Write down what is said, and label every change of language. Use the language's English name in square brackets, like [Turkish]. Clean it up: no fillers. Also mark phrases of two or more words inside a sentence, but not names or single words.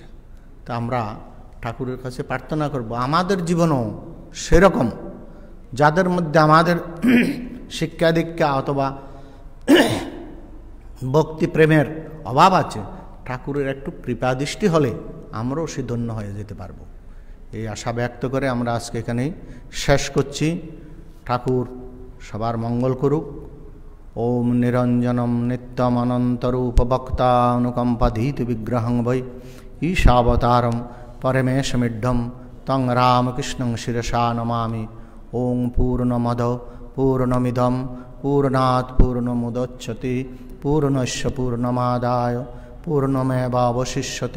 [Bangla] তা আমরা ঠাকুরের কাছে প্রার্থনা করব আমাদের জীবনও সেরকম, যাদের মধ্যে আমাদের শিক্ষা দীক্ষা অথবা ভক্তি প্রেমের অভাব আছে, ঠাকুরের একটু কৃপাদৃষ্টি হলে আমরাও সে ধন্য হয়ে যেতে পারবো। এই আশা ব্যক্ত করে আমরা আজকে এখানেই শেষ করছি। ঠাকুর সবার মঙ্গল করুক। [Sanskrit] ओम निरञ्जनम नित्यम अनन्तरूप भक्तानुकम्पाधीत विग्रहं वै ईशावतारम परमेशमीड्यम तं रामकृष्णं शिरसा नमामि। ओं पूर्णमदः पूर्णमिदं पूर्णात् पूर्णमुदच्यते पूर्णस्य पूर्णमादाय पूर्णमेवावशिष्यते।